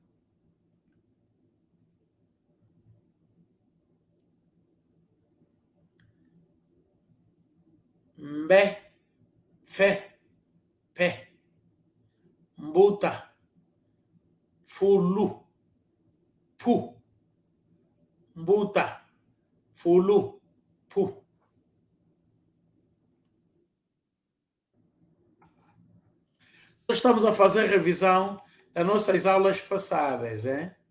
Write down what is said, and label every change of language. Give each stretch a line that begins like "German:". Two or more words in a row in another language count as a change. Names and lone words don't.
Kongo: Mbe, fe, pe. Mbuta, fulu, pu. Mbuta, fulu, pu.
Portuguese: Nós estamos a fazer revisão das nossas aulas passadas, hein?